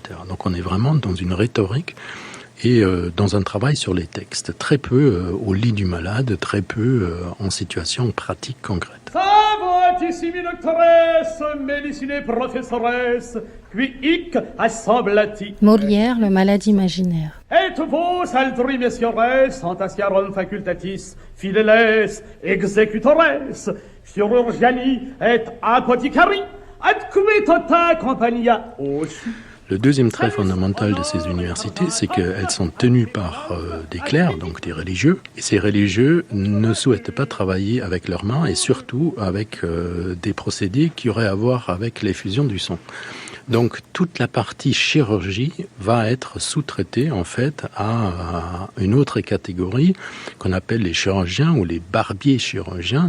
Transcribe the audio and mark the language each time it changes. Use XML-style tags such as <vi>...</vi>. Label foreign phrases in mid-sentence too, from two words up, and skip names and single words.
<fr>Donc on est vraiment dans une rhétorique et dans un travail sur les textes, très peu au lit du malade, très peu en situation pratique concrète. Molière, le malade imaginaire.</fr> <la>Et vos altri messiores antasiarum facultatis fideles executores chirurgiani et apothicari ad qui tota compagnia aussi.</la> <fr>Le deuxième trait fondamental de ces universités, c'est qu'elles sont tenues par des clercs, donc des religieux. Et ces religieux ne souhaitent pas travailler avec leurs mains et surtout avec des procédés qui auraient à voir avec l'effusion du sang. Donc toute la partie chirurgie va être sous-traitée en fait à une autre catégorie qu'on appelle les chirurgiens ou les barbiers chirurgiens.</fr>